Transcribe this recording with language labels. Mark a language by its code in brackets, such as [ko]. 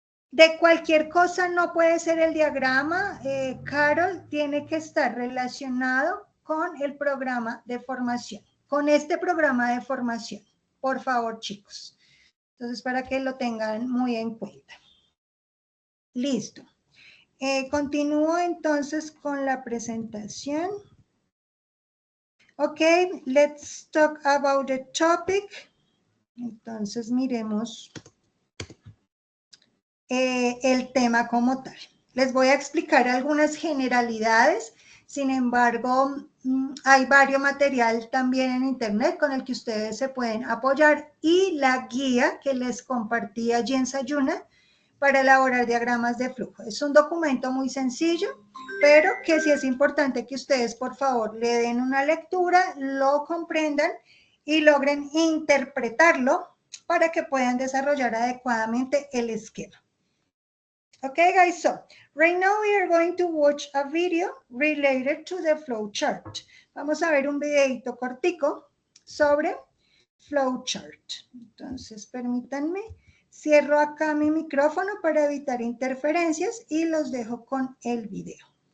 [es] De cualquier cosa no puede ser el diagrama, Carol, tiene que estar relacionado con el programa de formación, con este programa de formación. Por favor, chicos. Entonces, para que lo tengan muy en cuenta. Listo. Continúo entonces con la presentación. [en] Ok, let's talk about the topic. [es] Entonces, miremos el tema como tal. Les voy a explicar algunas generalidades, sin embargo, hay varios material también en internet con el que ustedes se pueden apoyar y la guía que les compartí allí en Sayuna para elaborar diagramas de flujo. Es un documento muy sencillo, pero que sí es importante que ustedes, por favor, le den una lectura, lo comprendan y logren interpretarlo para que puedan desarrollar adecuadamente el esquema. [en] Okay, guys, so right now we are going to watch a video related to the flowchart. [es] Vamos a ver un videito cortico sobre flowchart. Entonces, permítanme, cierro acá mi micrófono para evitar interferencias y los dejo con el video.